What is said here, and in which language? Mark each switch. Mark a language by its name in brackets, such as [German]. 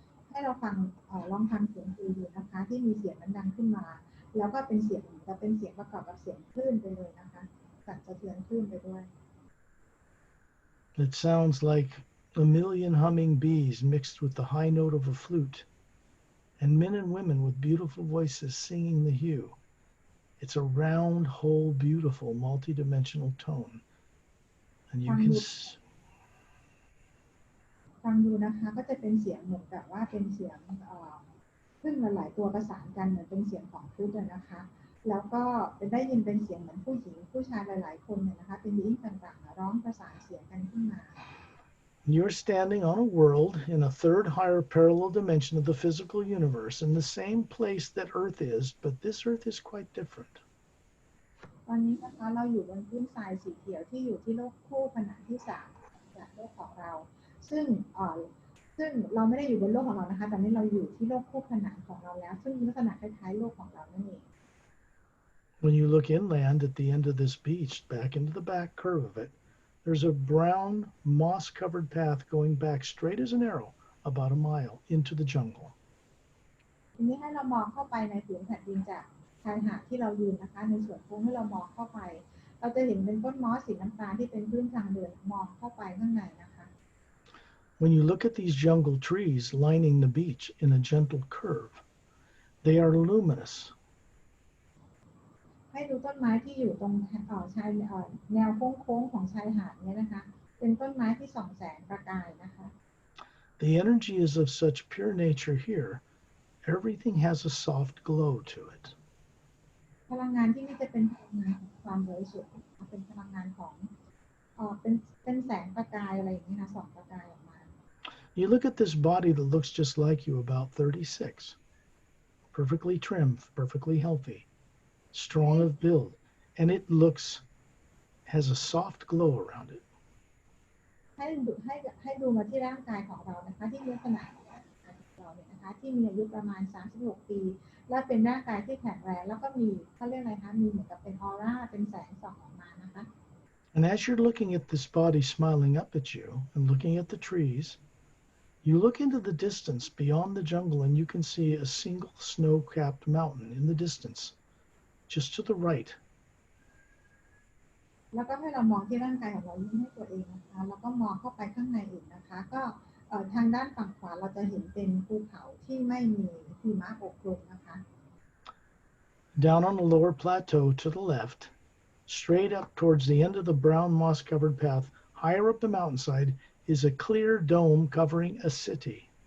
[Thai] ให้เราฟังลองฟังเสียงดูนะคะที่มีเสียงดังขึ้นมาแล้วก็เป็นเสียงจะเป็นเสียงประกอบกับเสียงคลื่นไปเลยนะคะสั่นสะเทือนคลื่นไปด้วย [English] It sounds like a million humming bees mixed with the high note of a flute, and men and women with beautiful voices singing the hue. It's a round, whole, beautiful, multidimensional tone. And you can [Thai] ฟังดูนะคะก็จะเป็นเสียงเหมือนกับว่าเป็นเสียงขึ้นหลายตัวประสานกันเหมือนเป็นเสียงของคลื่นเลยนะคะแล้วก็เป็นได้ยินเป็นเสียงเหมือนผู้หญิงผู้ชายหลายๆคนเนี่ยนะคะเป็นยิ่งต่างๆร้องประสานเสียงกันขึ้นมา [English] You're standing on a world in a third higher parallel dimension of the physical universe in the same place that Earth is, but this Earth is quite different. [Thai] ตอนนี้นะคะเราอยู่บนพื้นทรายสีเขียวที่อยู่ที่โลกคู่ขนานที่3จากโลกของเราซึ่งเราไม่ได้อยู่บนโลกของเรานะคะตอนนี้เราอยู่ที่โลกคู่ขนานของเราแล้วซึ่งมีลักษณะคล้ายๆโลกของเรานั่นเอง [English] When you look inland at the end of this beach, back into the back curve of it, there's a brown moss-covered path going back straight as an arrow about a mile into the jungle. [Thai] ทีนี้ให้เรามองเข้าไปในผืนแผ่นดินจากชายหาดที่เรายืนนะคะในส่วนโค้งที่เรามองเข้าไปเราจะเห็นเป็นต้นมอสสีน้ำตาลที่เป็นพื้นทางเดินมองเข้าไปข้างในนะคะ [English] When you look at these jungle trees lining the beach in a gentle curve, they are luminous. [Thai] ให้ดูต้นไม้ที่อยู่ตรงชายแนวโค้งของชายหาดนี้นะคะเป็นต้นไม้ที่ส่องแสงประกายนะคะ [English] The energy is of such pure nature here. Everything has a soft glow to it. [Thai] พลังงานที่นี่จะเป็นพลังงานของความบริสุทธิ์เป็นพลังงานของเป็นแสงประกายอะไรอย่างนี้นะส่องประกายออกมา [English] You look at this body that looks just like you, about 36, perfectly trim, perfectly healthy, strong of build, and it has a soft glow around it. [Thai] ให้ดูมาที่ร่างกายของเรานะคะที่มีลักษณะของเราเนี่ยนะคะที่มีอายุประมาณ36ปีและเป็นร่างกายที่แข็งแรงแล้วก็มีเขาเรียกอะไรคะมีเหมือนกับเป็นออร่าเป็นแสงส่องออกมานะคะ [English] And as you're looking at this body smiling up at you and looking at the trees, you look into the distance beyond the jungle and you can see a single snow-capped mountain in the distance, just to the right. [Thai] แล้วก็ให้เรามองที่ร่างกายของเรายิ้มให้ตัวเองนะคะแล้วก็มองเข้าไปข้างในอีกนะคะก็ทางด้านฝั่งขวาเราจะเห็นเป็นภูเขาที่ไม่มีหิมะปกคลุมนะคะ [English] Down on the lower plateau to the left, straight up towards the end of the brown moss-covered path, higher up the mountainside, is a clear dome covering a city.